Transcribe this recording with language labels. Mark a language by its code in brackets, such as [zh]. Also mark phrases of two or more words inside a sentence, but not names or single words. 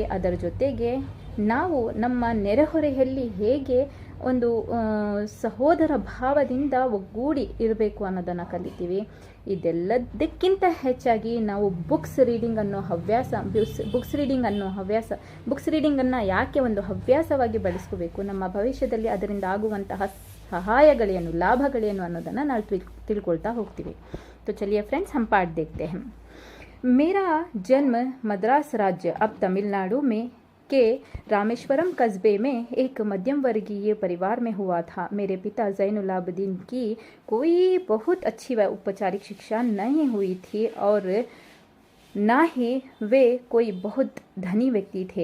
[kn] ಅದರ ಜೊತೆಗೆ ನಾವು ನಮ್ಮ ನೆರೆಹೊರೆಯಲ್ಲಿ ಹೇಗೆ ಒಂದು ಸಹೋದರ ಭಾವದಿಂದ ಒಗ್ಗೂಡಿ ಇರಬೇಕು ಅನ್ನೋದನ್ನು ಕಲಿತೀವಿ। ಇದೆಲ್ಲದಕ್ಕಿಂತ ಹೆಚ್ಚಾಗಿ ನಾವು [en] books readingannu [kn] ಯಾಕೆ ಒಂದು ಹವ್ಯಾಸವಾಗಿ ಬಳಸ್ಕೋಬೇಕು, ನಮ್ಮ ಭವಿಷ್ಯದಲ್ಲಿ ಅದರಿಂದ ಆಗುವಂತಹ ಸಹಾಯಗಳೇನು, ಲಾಭಗಳೇನು ಅನ್ನೋದನ್ನು ನಾವು ತಿಳ್ಕೊಳ್ತಾ ಹೋಗ್ತೀವಿ। [hi] तो चलिए फ्रेंड्स, हम पाठ देखते हैं। मेरा जन्म मद्रास राज्य अब तमिलनाडु में के रामेश्वरम कस्बे में एक मध्यम वर्गीय परिवार में हुआ था। मेरे पिता ज़ैनुलाब्दीन की कोई बहुत अच्छी व औपचारिक शिक्षा नहीं हुई थी और ना ही वे कोई बहुत धनी व्यक्ति थे।